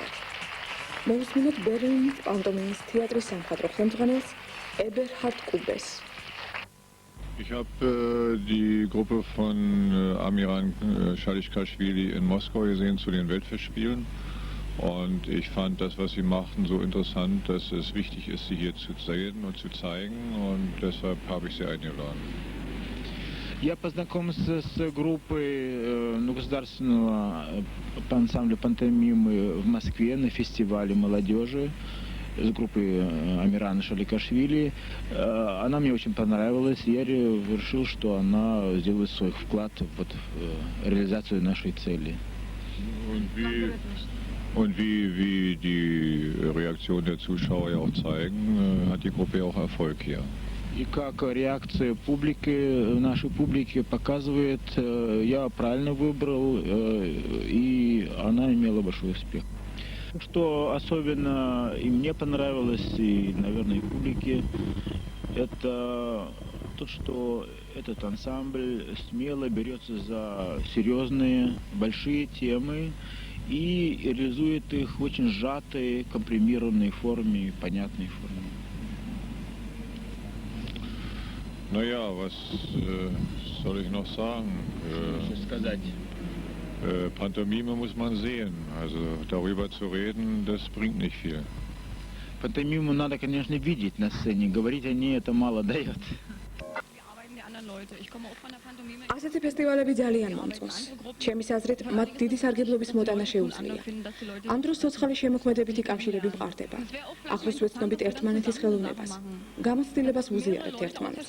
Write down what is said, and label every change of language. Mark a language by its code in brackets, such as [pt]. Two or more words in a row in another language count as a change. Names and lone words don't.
[ka] მოვისმინოთ ბერლინის პანტომიმის თეატრის სამხატვრო ხელმძღვანელს Eberhard Kubes. [de] Ich habe die Gruppe von Amiran Shalikashvili in Moskau gesehen zu den Weltfestspielen und ich fand das, was sie machten, so interessant, dass es wichtig ist, sie hier zu sehen und zu zeigen und deshalb habe ich sie eingeladen. [ru] Я познакомился с группой государственного ансамбля пантомимы в Москве на фестивале молодежи с группой Амирана Шаликашвили. Она мне очень понравилась, и я решил, что она сделает свой вклад в реализацию нашей цели. [de] Und wie die Reaktion der Zuschauer ja auch zeigen, hat die Gruppe auch Erfolg hier. [ru] И как реакция публики, нашей публики показывает, я правильно выбрал, и она имела большой успех. Что особенно и мне понравилось, и, наверное, и публике, это то, что этот ансамбль смело берется за серьезные, большие темы и реализует их в очень сжатой, компримированной форме, понятной форме. [de] Naja, was soll ich noch sagen? Pantomime muss man sehen. Also darüber zu reden, das bringt nicht viel. [ru] Пантомиму надо, конечно, видеть на сцене. Говорить о ней это мало дает. [ka] ასეთი ფესტივალები ძალიან მომწონს. ჩემის აზრით, მათ დიდი სარგებლობის მოტანა შეუძლია. ამ დროს ცოცხალი შემოქმედებითი კავშირები მყარდება. ახლოს ვეცნობით ერთმანეთის ხელოვნებას. გამოცდილებას ვუზიარებთ ერთმანეთს.